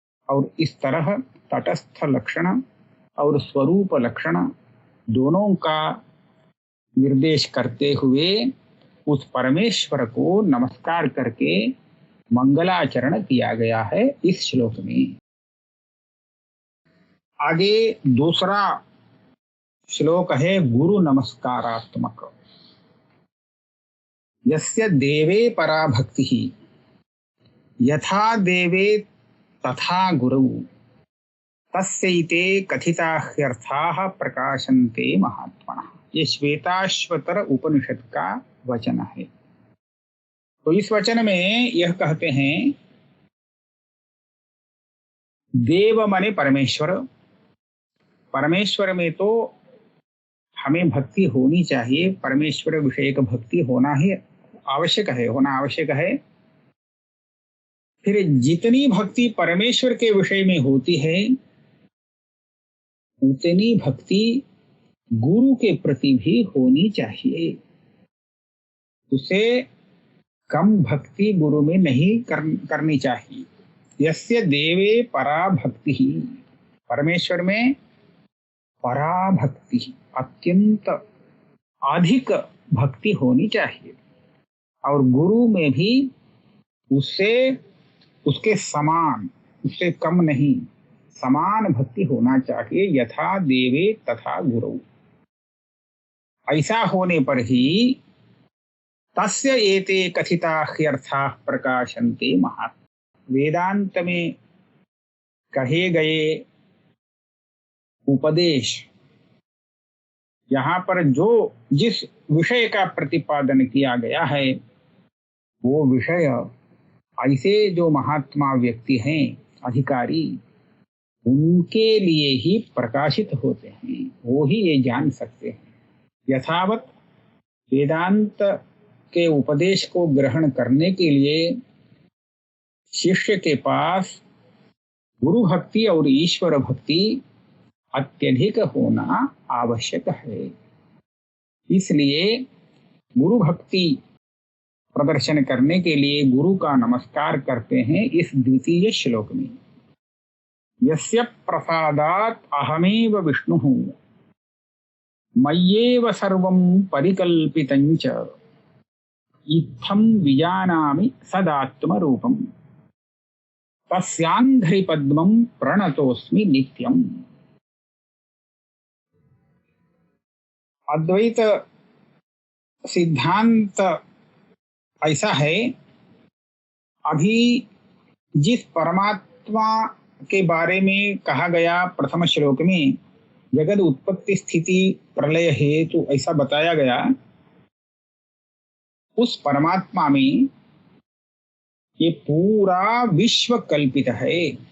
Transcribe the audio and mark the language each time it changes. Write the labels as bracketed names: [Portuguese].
[Hindi] और इस तरह तटस्थ लक्षण और स्वरूप लक्षण दोनों का निर्देश करते हुए उस परमेश्वर को नमस्कार करके मंगलाचरण किया गया है इस श्लोक में। आगे दूसरा श्लोक है गुरु नमस्कारात्मक। [Sanskrit] यस्य देवे परा भक्तिः यथा देवे तथा गुरौ तस्यैते कथिता ह्यर्थाः प्रकाशन्ते महात्मनः। [Hindi] ये श्वेताश्वतर उपनिषद का वचन है। तो इस वचन में यह कहते हैं, देव माने परमेश्वर। परमेश्वर में तो हमें भक्ति होनी चाहिए, परमेश्वर विषय का भक्ति होना ही आवश्यक है, होना आवश्यक है। फिर जितनी भक्ति परमेश्वर के विषय में होती है उतनी भक्ति गुरु के प्रति भी होनी चाहिए। उसे कम भक्ति गुरु में नहीं करनी चाहिए। [Sanskrit] यस्य देवे परा भक्ति, [Hindi] परमेश्वर में परा भक्ति, अत्यंत अधिक भक्ति होनी चाहिए। और गुरु में भी उससे उसके समान, उससे कम नहीं, समान भक्ति होना चाहिए। [Sanskrit] यथा देवे तथा गुरु। [Hindi] ऐसा होने पर ही [Sanskrit] तस्य एते कथिता ह्यर्थाः प्रकाशन्ते महात्मनः। [Hindi] वेदांत में कहे गए उपदेश, यहाँ पर जो जिस विषय का प्रतिपादन किया गया है वो विषय ऐसे जो महात्मा व्यक्ति हैं, अधिकारी, उनके लिए ही प्रकाशित होते हैं, वो ही ये जान सकते हैं। यथावत वेदांत के उपदेश को ग्रहण करने के लिए शिष्य के पास गुरु भक्ति और ईश्वर भक्ति अत्यधिक होना आवश्यक है। इसलिए गुरु भक्ति प्रदर्शन करने के लिए गुरु का नमस्कार करते हैं इस द्वितीय श्लोक में। [Sanskrit] यस्य प्रसादात् अहमेव विष्णुः मय्येव सर्वं परिकल्पितं च इत्थं विजानामि सदात्मरूपम् तस्यान्ध्रि पद्मं प्रणतोस्मि नित्यम्। [Hindi] अद्वैत सिद्धांत ऐसा है, अभी जिस परमात्मा के बारे में कहा गया प्रथम श्लोक में, जगत उत्पत्ति स्थिति प्रलय हेतु ऐसा बताया गया, उस परमात्मा में ये पूरा विश्व कल्पित है।